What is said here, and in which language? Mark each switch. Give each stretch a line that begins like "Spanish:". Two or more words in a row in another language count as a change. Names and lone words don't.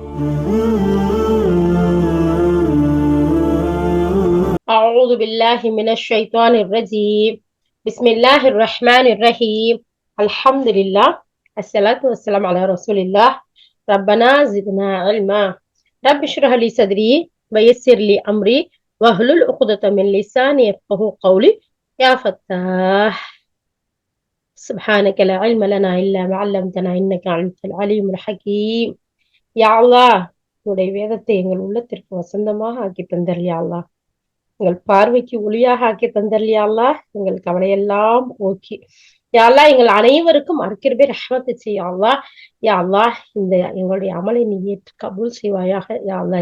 Arabic: أعوذ بالله من الشيطان الرجيم بسم الله الرحمن الرحيم الحمد لله الصلاة والسلام على رسول الله ربنا زدنا علما رب اشرح لي صدري ويسر لي أمري واحلل عقدة من لساني يفقهوا قولي يا فتاح سبحانك لا علم لنا إلا ما علمتنا إنك أنت العليم الحكيم يا الله
Tamil: உன்னுடைய வேதத்தை எங்கள் உள்ளத்திற்கு வசந்தமாக ஆக்கி தந்தர்
Arabic: يا الله.
Tamil: எங்கள் பார்வைக்கு ஒளியாக ஆக்கி தந்தல்
Arabic: يا الله.
Tamil: எங்கள் கவலையெல்லாம் போக்கி
Arabic: يا الله
Tamil: எங்கள் அனைவருக்கும் அருக்கிருபை ரஹ்மத்து செய்
Arabic: يا الله. يا الله
Tamil: இந்த எங்களுடைய அமலை நீ ஏற்று கபூல் செய்வாயாக
Arabic: يا الله.